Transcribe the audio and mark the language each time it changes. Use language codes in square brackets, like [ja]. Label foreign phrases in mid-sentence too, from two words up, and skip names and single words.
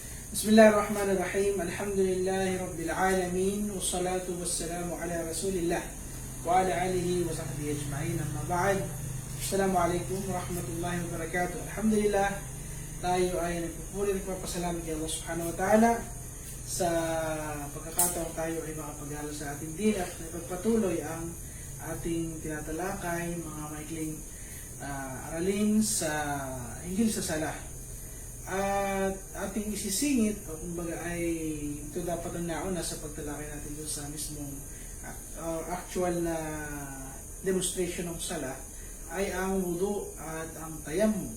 [ar] بسم الله الرحمن الرحيم. الحمد لله رب العالمين. والصلاة والسلام على رسول الله وعلى آله وصحبه أجمعين. أما بعد. السلام عليكم ورحمة الله وبركاته. Alhamdulillah, [tl] tayo ay nagpapasalamat kay Allah [ar] سبحانه وتعالى [tl] sa pagkakataong tayo ay makapag-aral sa ating din at ipagpatuloy ang ating tinatalakay, mga maikling aralin sa Injil sa Salah. At ating isisingit o kumbaga ay ito dapat ang nauna sa pagtalakay natin doon sa mismong actual na demonstration ng sala ay ang wudu at ang tayammum.